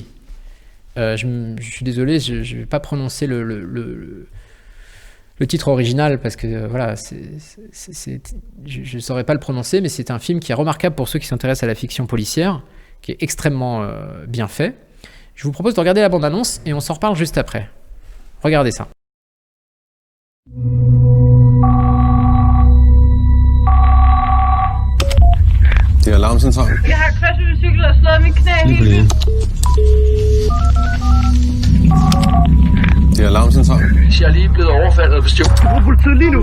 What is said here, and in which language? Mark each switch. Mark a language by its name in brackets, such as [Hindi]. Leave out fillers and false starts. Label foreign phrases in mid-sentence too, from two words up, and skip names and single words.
[French] Je suis désolé, je ne vais pas prononcer le titre original parce que voilà, je ne saurais pas le prononcer, mais c'est un film qui est remarquable pour ceux qui s'intéressent à la fiction policière, qui est extrêmement bien fait. Je vous propose de regarder la bande-annonce et on s'en reparle juste après. Regardez ça. [Danish] Det er alarmcentralen. Jeg har kørt med cykel og slået min knæ Lige på helt. det. Det er alarmcentralen. Jeg er lige blevet overfaldet og bestjålet. Du bruger politiet lige nu.